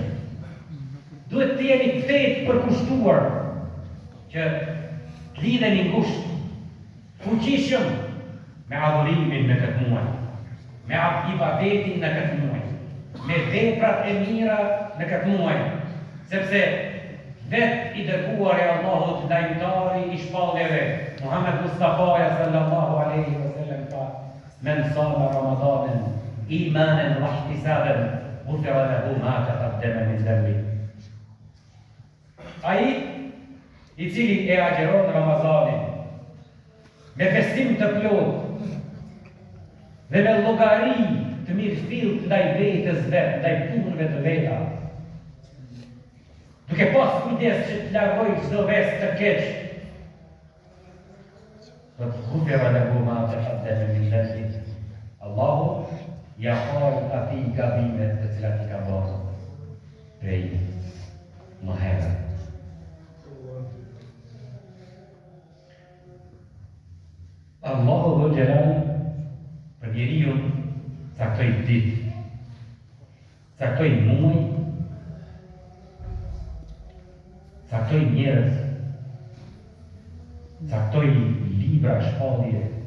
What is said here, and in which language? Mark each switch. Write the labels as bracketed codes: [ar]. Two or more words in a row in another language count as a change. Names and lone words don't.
[sq] Duhet të jemi tetë të përkushtuar që të lidhemi ngushtë, fuqishëm me adhurimin në këtë muaj, me ibadetin në këtë muaj, me veprat e mira në këtë muaj, sepse vetë i dërguar e Allahut lajmtari i shpalljeve, Muhammed Mustafa [ar] صلى الله عليه وسلم [sq] ka [ar] من صام رمضان إيمانا واحتسابا غفر له ما تقدم من ذنبه. [sq] Ai i cili e agjeron Ramazanin me besim të plotë dhe me llogari të mirëfillt ndaj vetes vet, ndaj punëve të veta, duke pas kujdes që të largoj çdo vesë të keq, do të [ar] غفر له ما تقدم من ذنبه. [sq] Allahu ja fal atij gabimet të cilat i ka bërë prej më herët. Allahu dhul Jalal për njeriu caktoi ditë, caktoi muaj, caktoi njerëz, caktoi libra shpallje.